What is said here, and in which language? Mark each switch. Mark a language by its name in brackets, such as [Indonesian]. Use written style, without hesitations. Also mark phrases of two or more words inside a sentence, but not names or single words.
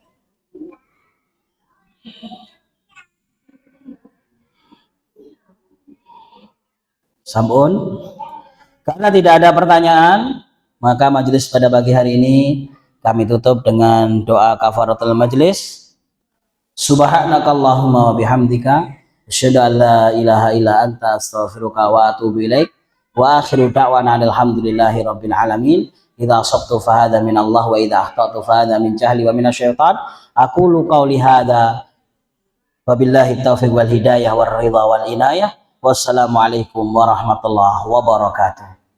[Indonesian] Sampun. Karena tidak ada pertanyaan, maka majelis pada pagi hari ini kami tutup dengan doa [Arabic] كفارة المجلس. سبحانك اللهم وبحمدك أشهد أن لا إله إلا أنت أستغفرك وأتوب إليك. وآخر دعوانا الحمد لله رب العالمين. إذا أصبت فهذا من الله وإذا أخطأت فهذا من جهلي ومن الشيطان. أقول قولي هذا وبالله التوفيق والهداية والرضا والعناية. والسلام عليكم ورحمة الله وبركاته.